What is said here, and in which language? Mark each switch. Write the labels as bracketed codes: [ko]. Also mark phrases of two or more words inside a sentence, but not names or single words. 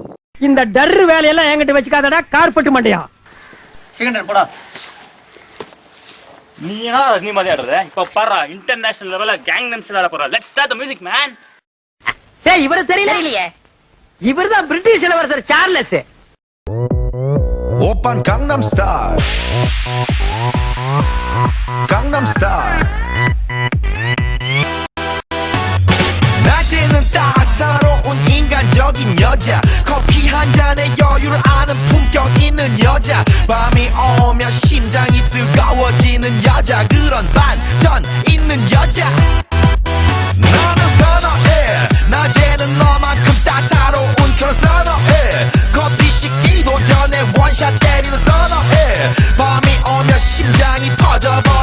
[ta] இந்த டர்ரு வேலையெல்லாம் என்கிட்ட வச்சுக்காதடா, கார்பெட் மண்டையா. சிக்கன் போடா. நீ மாதிரி ஆடுற. இப்ப பாரு, [en] international levella gang names [ta] விளையாட போறோம். [en] let's start the music man. [ta] டேய், இவரு தெரியலையே. இவர்தான் பிரிட்டிஷ் இளவரசர் சார்லஸ். [ko] 오빤 강남 스타일 강남 스타일 낮에는 따사로운 인간적인 여자 커피 한 잔에 여유를 아는 품격 있는 여자 밤이 오면 심장이 뜨거워지는 여자 그런 반전 있는 여자 나는 선호해 낮에는 너만큼 따사로운 그런 선호해 커피 식기도 전에 원샷 때리는 선호해 밤이 오면 심장이 터져